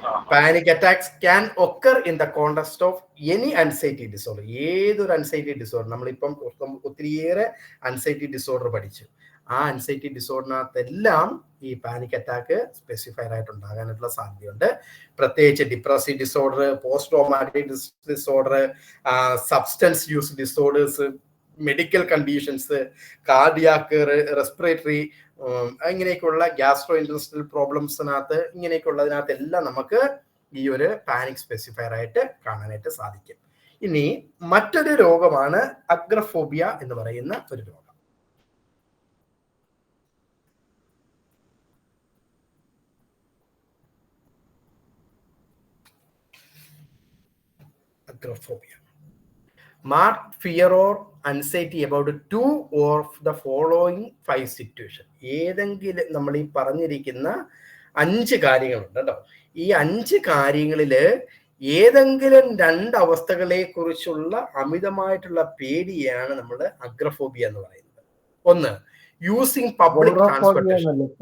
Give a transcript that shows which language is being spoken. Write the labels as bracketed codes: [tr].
[en] Panic attacks can occur in the context of any anxiety disorder. [ml] ഏതൊരു anxiety disorder, നമ്മളിപ്പം ഒത്തിരിയേറെ anxiety disorder പഠിച്ചു. ആ anxiety disorderനകത്തെല്ലാം ഈ പാനിക് അറ്റാക്ക് സ്പെസിഫൈഡ് ആയിട്ട് ഉണ്ടാകാനുള്ള സാധ്യതയുണ്ട്. പ്രത്യേകിച്ച് depressive disorder, post traumatic disorder, substance use disorders, medical conditions, cardiac, respiratory, ഇങ്ങനെയൊക്കെയുള്ള ഗ്യാസ്ട്രോ ഇൻറ്റസ്റ്റൈനൽ പ്രോബ്ലംസിനകത്ത്, ഇങ്ങനെയൊക്കെയുള്ളതിനകത്ത് എല്ലാം നമുക്ക് ഈ ഒരു പാനിക് സ്പെസിഫയർ ആയിട്ട് കാണാനായിട്ട് സാധിക്കും. ഇനി മറ്റൊരു രോഗമാണ് അഗ്രഫോബിയ എന്ന് പറയുന്ന ഒരു രോഗം. അഗ്രഫോബിയ. [en] Marked fear or anxiety about 2 of the following 5 situations. [ml] ഏതെങ്കിലും നമ്മൾ ഈ പറഞ്ഞിരിക്കുന്ന 5 കാര്യങ്ങളുണ്ട് കേട്ടോ. ഈ 5 കാര്യങ്ങളിൽ ഏതെങ്കിലും 2 അവസ്ഥകളെ കുറിച്ചുള്ള അമിതമായിട്ടുള്ള പേടിയാണ് നമ്മൾ അഗ്രഫോബിയ എന്ന് പറയുന്നത്. ഒന്ന്, [en] Using public transportation.